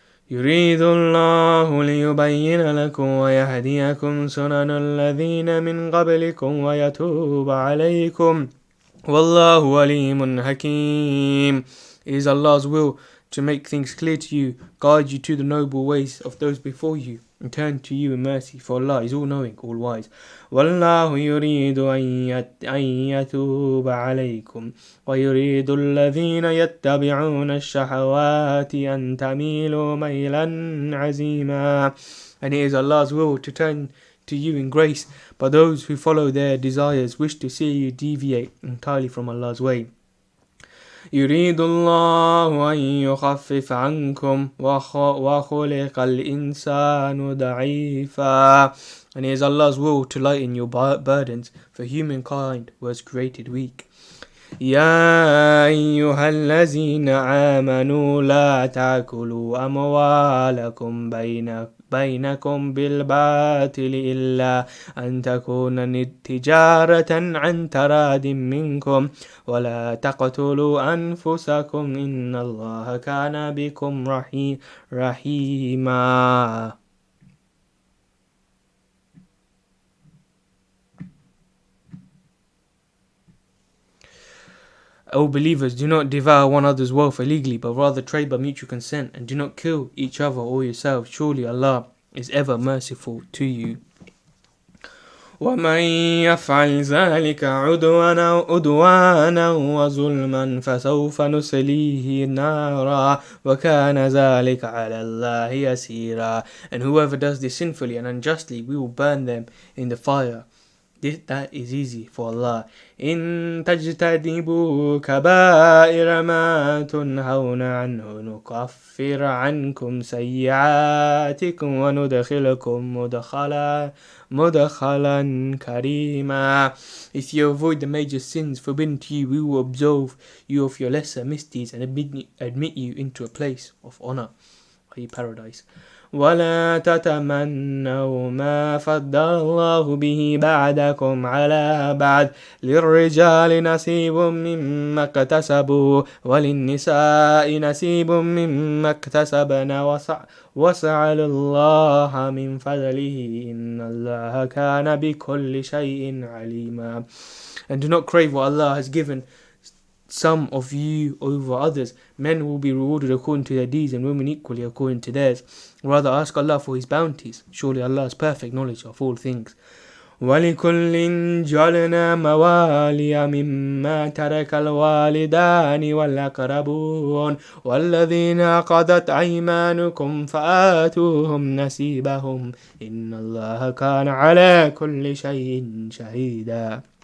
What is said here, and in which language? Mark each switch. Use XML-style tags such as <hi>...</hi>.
<ar>يريد الله ليبين لكم ويهديكم سنن الذين من قبلكم ويتوب عليكم والله عليم حكيم.</ar> <en>It is Allah's will to make things clear to you, guide you to the noble ways of those before you, and turn to you in mercy, for Allah is all-knowing, all-wise.</en> <ar>وَاللَّهُ يُرِيدُ أَن يَتُوبَ عَلَيْكُمْ وَيُرِيدُ الَّذِينَ يَتَّبِعُونَ الشَّهَوَاتِ أَن تَمِيلُوا مَيْلًا عَظِيمًا.</ar> <en>And it is Allah's will to turn to you in grace, but those who follow their desires wish to see you deviate entirely from Allah's way.</en> <ar>يريد الله أن يخفف عنكم وخلق الإنسان ضعيفا.</ar> <en>And it is Allah's will to lighten your burdens, for humankind was created weak.</en> <ar>يا أيها الذين آمنوا لا تأكلوا أموالكم بينكم بالباطل إلا أن تكون تجارة عن تراد منكم ولا تقتلوا أنفسكم إن الله كان بكم رحيما.</ar> <en>O believers, do not devour one another's wealth illegally, but rather trade by mutual consent, and do not kill each other or yourselves. Surely Allah is ever merciful to you.</en> <ar>وَمَنْ يَفْعَلْ ذَلِكَ عُدْوَانًا وَظُلْمًا فَسَوْفَ نُصْلِيهِ نَارًا وَكَانَ ذَلِكَ عَلَى اللَّهِ يَسِيرًا.</ar> <en>And whoever does this sinfully and unjustly, we will burn them in the fire. That is easy for Allah.</en> <ar>إن تجتنبوا كبائر ما تنهون عنه نكفر عنكم سيئاتكم وندخلكم مدخلا كريما.</ar> <en>If you avoid the major sins forbidden to you, we will absolve you of your lesser misdeeds and admit you into a place of honor, i.e. paradise.</en> <ar>ولا تتمنوا ما فضل الله به بعدكم على بعد للرجال نصيب مما اكتسبوا وللنساء نصيب مما اكتسبن واسألوا الله من فضله إن الله كان بكل شيء عليما.</ar> <en>And do not crave what Allah has given some of you over others. Men will be rewarded according to their deeds and women equally according to theirs. Rather ask Allah for His bounties. Surely Allah has perfect knowledge of all things.</en> <ar>وَلِكُلٍّ جَعَلْنَا مَوَالِيَ مِمَّا تَرَكَ الْوَالِدَانِ وَالْأَقْرَبُونَ وَالَّذِينَ عَقَدَتْ أَيْمَانُكُمْ فَآتُوهُمْ نَصِيبَهُمْ إِنَّ اللَّهَ كَانَ عَلَى كُلِّ شَيْءٍ شَهِيدًا.</ar>